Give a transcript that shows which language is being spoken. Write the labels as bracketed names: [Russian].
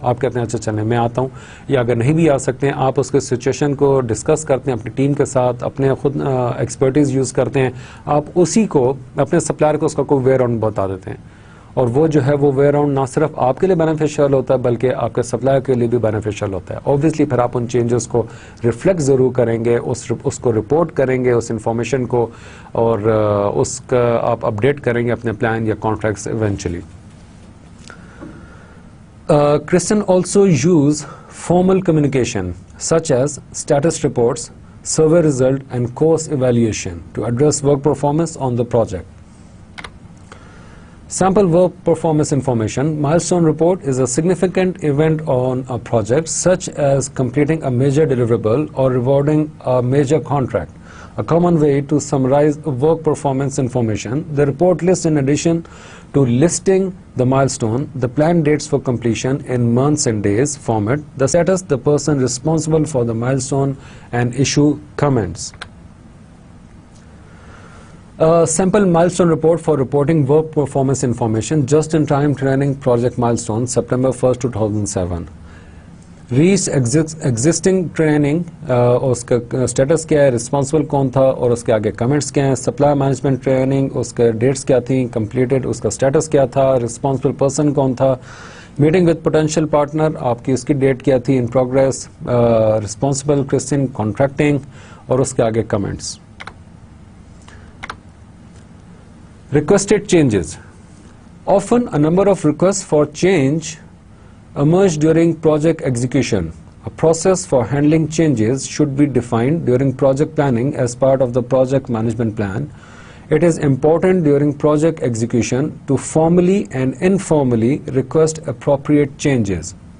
[Urdu] آپ کہتے ہیں اچھا چلیں میں آتا ہوں, یا اگر نہیں بھی آ سکتے ہیں آپ اس کے سچویشن کو ڈسکس کرتے ہیں اپنی ٹیم کے ساتھ, اپنے خود ایکسپرٹیز یوز کرتے ہیں, آپ اسی کو اپنے سپلائر کو اس کا کوئی وے اراؤنڈ بتا دیتے ہیں, اور وہ جو ہے وہ وے اراؤنڈ نہ صرف آپ کے لیے بینیفیشیل ہوتا ہے بلکہ آپ کے سپلائر کے لیے بھی بینیفیشیل ہوتا ہے. اوبویسلی پھر آپ ان چینجز کو ریفلیکٹ ضرور کریں گے, اس کو رپورٹ کریں گے اس انفارمیشن کو, اور اس کا آپ اپڈیٹ کریں گے اپنے پلان یا contracts eventually. [English] Kristen also use formal communication such as status reports, survey result and course evaluation to address work performance on the project. Sample work performance information. Milestone report is a significant event on a project such as completing a major deliverable or rewarding a major contract. A common way to summarize work performance information. The report lists, in addition to listing the milestone, the planned dates for completion in months and days format, the status, the person responsible for the milestone, and issue comments. A sample milestone report for reporting work performance information. Just-in-time training project milestone, September 1st, 2007. [Urdu] Reach existing training, اس کا status کیا ہے, responsible کون تھا, اور اس کے آگے comments کیا ہیں. سپلائی مینجمنٹ ٹریننگ, اس کے ڈیٹس کیا تھیں کمپلیٹڈ, اس کا اسٹیٹس کیا تھا, رسپانسبل پرسن کون تھا. میٹنگ وتھ پوٹینشیل پارٹنر, آپ کی اس کی ڈیٹ کیا تھی, ان پروگریس, رسپانسبل کرسٹن کانٹریکٹنگ, اور اس کے آگے comments. [English] Requested changes. Often a number of requests for change emerge during project execution. A process for handling changes should be defined during project planning as part of the project management plan. It is important during project execution to formally and informally request appropriate changes.